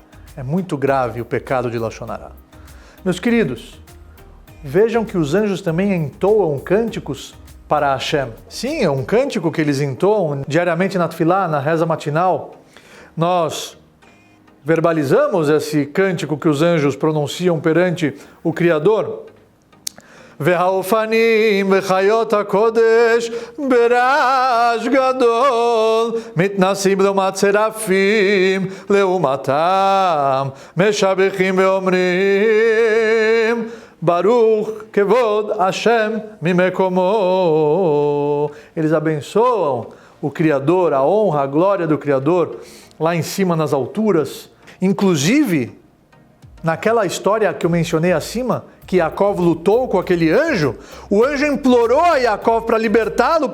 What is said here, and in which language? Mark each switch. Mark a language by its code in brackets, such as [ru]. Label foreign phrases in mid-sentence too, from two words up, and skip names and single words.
[pt] É muito grave o pecado de [he] לשון הרע. [pt] Meus queridos, vejam que os anjos também entoam cânticos para Hashem. Sim, é um cântico que eles entoam diariamente na tefilá, na reza matinal. Nós verbalizamos esse cântico que os anjos pronunciam perante o Criador. [he] והאופנים וחיות הקודש ברעש גדול מתנסים לעומת צרפים לעומתם משבחים ואומרים ברוך כבוד השם ממקומו. [pt] Eles abençoam o Criador, a honra, a glória do Criador lá em cima nas alturas. Inclusive, naquela história que eu mencionei acima, que Yaakov lutou com aquele anjo, o anjo implorou a Yaakov para libertá-lo.